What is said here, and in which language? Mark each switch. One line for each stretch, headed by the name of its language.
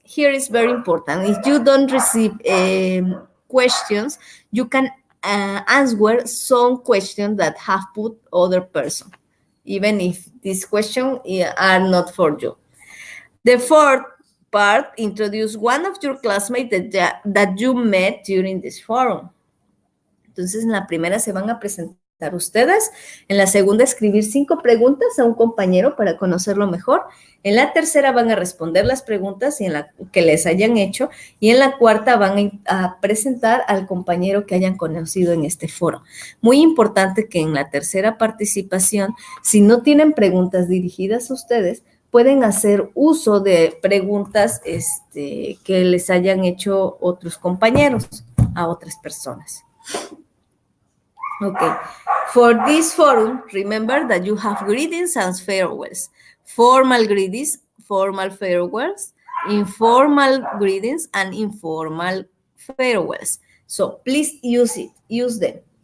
English: Here is very important. If you don't receive questions, you can answer some questions that have put other person, even if these questions are not for you. The fourth part, introduce one of your classmates that you met during this forum.
Spanish: Entonces, en la primera se van a presentar ustedes, en la segunda escribir 5 preguntas a un compañero para conocerlo mejor, en la tercera van a responder las preguntas que les hayan hecho y en la cuarta van a presentar al compañero que hayan conocido en este foro. Muy importante que en la tercera participación, si no tienen preguntas dirigidas a ustedes, pueden hacer uso de preguntas que les hayan hecho otros compañeros a otras personas.
English: Okay. For this forum, remember that you have greetings and farewells. Formal greetings, formal farewells, informal greetings, and informal farewells. So please use them.